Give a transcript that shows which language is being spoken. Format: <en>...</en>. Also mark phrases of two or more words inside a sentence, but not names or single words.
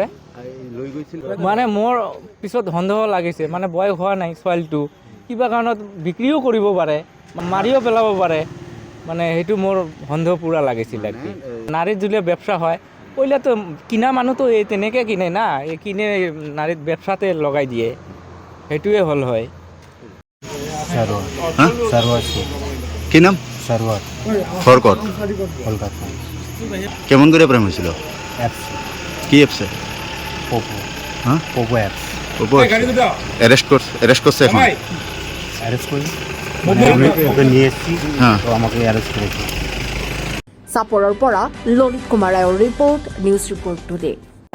<as>মানে মোৰ পিছত সন্দেহ লাগিছে মানে বয়স হোৱা নাই ছোৱালীটো, কিবা কাৰণত বিক্ৰীও কৰিব পাৰে, মাৰিও পেলাব পাৰে। মানে সেইটো মোৰ সন্দেহ পূৰা লাগিছিল আৰু কি। নাৰীৰ যদি ব্যৱসায় হয় পহিলাতো কিনা মানুহতো এই তেনেকৈ কিনে না, এই কিনে নাৰীত ব্যৱসাতে লগাই দিয়ে, সেইটোৱে হ'ল হয়।</as> <bn>কি নাম? সারোয়ার খড়কট কলকাতা। কেমন করে প্রেম হয়েছিল? অ্যাপস কি অ্যাপসে? পোপো হ্যাঁ পোপো অ্যাপস অ্যারেস্ট করছে এখন? অ্যারেস্ট করি আমি ওকে নিয়ে এসেছি, হ্যাঁ। তো আমাকে অ্যারেস্ট করেছি।</bn> <as>চাপৰৰ পৰা ললিত কুমাৰ ৰায়ৰ ৰিপৰ্ট, নিউজ ৰিপৰ্ট টুডে।</as>